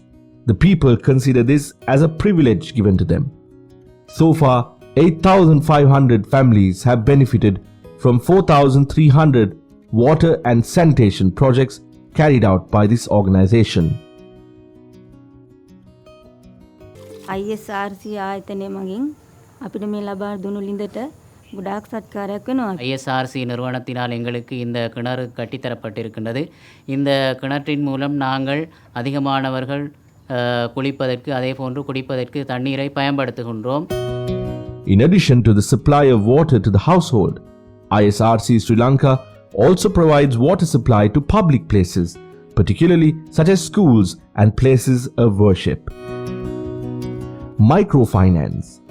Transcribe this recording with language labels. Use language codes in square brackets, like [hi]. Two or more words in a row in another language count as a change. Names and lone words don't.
[en] The people consider this as a privilege given to them. So far, 8,500 families have benefited from 4,300 water and sanitation projects carried out by this organization. [si] ISRC ආයතනය මගින් අපිට මේ ලබා දුණු ලිඳට ගොඩාක් සත්කාරයක් වෙනවා. [ta] ISRC நிறுவனத்தினால் எங்களுக்கு இந்த கிணறு கட்டித்தரப்பட்டிருக்கின்றது. இந்த கிணற்றின் மூலம் நாங்கள் அதிகமானவர்கள் குளிப்பதற்கு அதே போன்று குடிப்பதற்கு தண்ணீரை பயன்படுத்துகின்றோம். [en] In addition to the supply of water to the household, ISRC Sri Lanka also provides water supply to public places, particularly such as schools and places of worship. Microfinance.